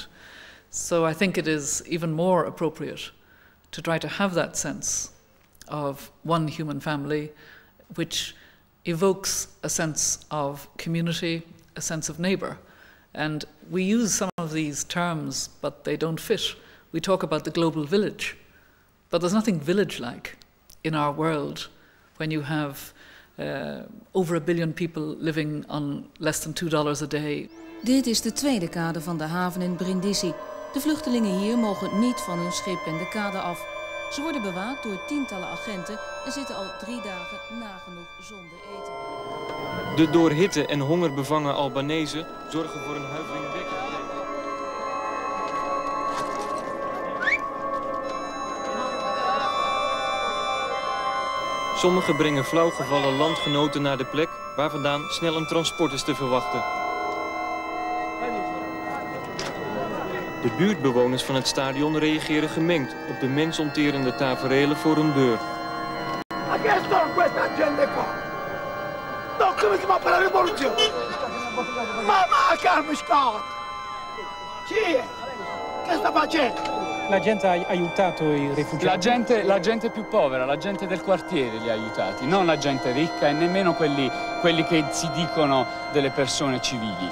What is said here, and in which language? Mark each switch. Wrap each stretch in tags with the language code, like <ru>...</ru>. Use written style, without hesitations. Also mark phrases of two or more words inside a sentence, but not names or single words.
<en>So I think it is even more appropriate to try to have that sense of one human family, which evokes a sense of community, a sense of neighbour. And we use some of these terms, but they don't fit. We talk about the global village, but there's nothing village-like in our world when you have over 1 billion people living on less than $2 a day.</en> <nl>Dit is de tweede kade van de haven in Brindisi. De vluchtelingen hier mogen niet van hun schip en de kade af. Ze worden bewaakt door tientallen agenten en zitten al 3 dagen nagenoeg zonder eten. De door hitte en honger bevangen Albanezen zorgen voor een huiveringwekkende... Sommigen brengen flauwgevallen landgenoten naar de plek waar vandaan snel een transport is te verwachten. De buurtbewoners van het stadion reageren gemengd op de mensonterende taferelen voor hun deur.</nl> <it>La gente ha aiutato i rifugiati. La gente più povera, la gente del quartiere li ha aiutati, non la gente ricca e nemmeno quelli che si dicono delle persone civili.</it>